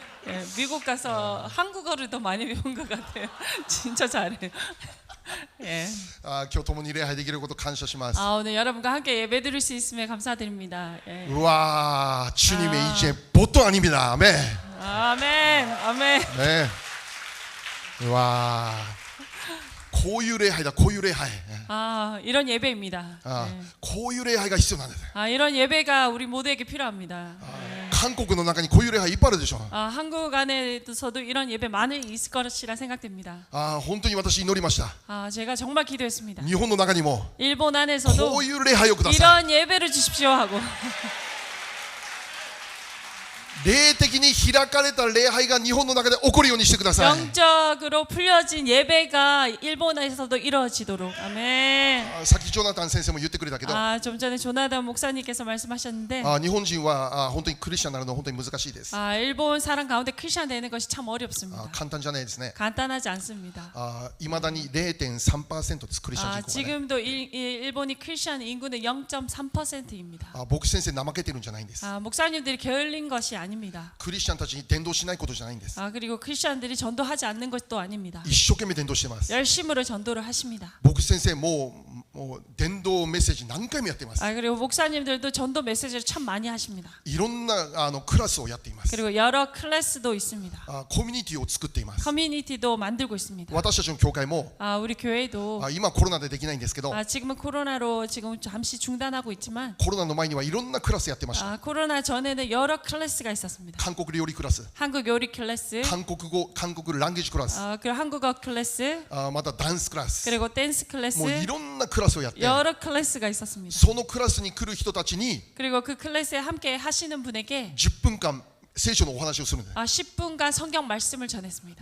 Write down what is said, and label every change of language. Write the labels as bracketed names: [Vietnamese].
[Korean] 예, 미국 가서 한국어를 더 많이 배운 것 같아요. 진짜 잘해요. 예. [Japanese] 今日共に礼拝できることを感謝します。 [Korean] 오늘 여러분과 함께 예배 드릴 수 있음에 감사드립니다. 예. 우와, 주님의 이제 보통 아닙니다. 아멘. 아멘. 아멘. 네. 우와. [Japanese] 고유礼拝だ, 고유礼拝. [Korean] 이런 예배입니다. 예. [Japanese] 고유礼拝が必要なんです. [Korean] 이런 예배가 우리 모두에게 필요합니다. 예. 한국의 [Japanese] 中に 고유礼拝いっぱいあるでしょ. [Korean] 한국 안에서도 이런 예배 많이 있을 것이라 생각됩니다. [Japanese] 本当に私祈りました. [Korean] 제가 정말 기도했습니다. [Japanese] 日本の中にも [Korean] 일본 안에서도 [Japanese] こういう礼拝をください. [Korean] 이런 예배를 주십시오 하고 [Japanese] 霊的に開かれた礼拝が日本の中で起こるようにしてください. [Korean] 영적으로 풀려진 예배가 일본에서도 이루어지도록. 아멘. [Japanese] さっきジョナタン先生も言ってくれたけど [Korean] 좀 전에 조나단 목사님께서 말씀하셨는데 [Japanese] 日本人は本当にクリスチャンになるのは本当に難しいです. [Korean] 일본 사람 가운데 크리스천 되는 것이 참 어렵습니다. [Japanese] 簡単じゃないですね. [Korean] 간단하지 않습니다. [Japanese] 未だに 0.3% ですクリスチャン人口がね. [Korean] 지금도 일본이 크리스천 인구는 0.3%입니다. [Japanese] 僕先生怠けてるんじゃないんです. [Korean] 목사님들이 게을린 것이 아닙니다. [Japanese] クリスチャンたちに伝道しないことじゃないんです. [Korean] 그리고 크리스천들이 전도하지 않는 것도 아닙니다. [Japanese] 一生懸命伝道してます. [Korean] 열심으로 전도를 하십니다. [Japanese] 僕先生もう伝道メッセージ何回もやっています. [Korean] 그리고 목사님들도 전도 메시지를 참 많이 하십니다. [Japanese] いろんなクラスをやっています. [Korean] 그리고 여러 클래스도 있습니다. [Japanese] コミュニティを作っています. [Korean] 커뮤니티도 만들고 있습니다. [Japanese] 私たちの教会も [Korean] 우리 교회도 [Japanese] 今コロナでできないんですけど [Korean] 지금은 코로나로 지금 잠시 중단하고 있지만 [Japanese] コロナの前にはいろんなクラスやってました. [Korean] 코로나 전에는 여러 클래스가 있었습니다. [Japanese] 韓国料理クラス, [Korean] 한국 요리 클래스, [Japanese] 韓国語韓国ランゲージクラス, [Korean] 그리고 한국어 클래스, [Japanese] またダンスクラス, [Korean] 그리고 댄스 클래스, [Japanese] もういろんなクラスをやって [Korean] 여러 클래스가 있었습니다. [Japanese] そのクラスに来る人たちに [Korean] 그리고 그 클래스에 함께 하시는 분에게 [Japanese] 10分間聖書のお話をするんです. [Korean] 10분간 성경 말씀을 전했습니다.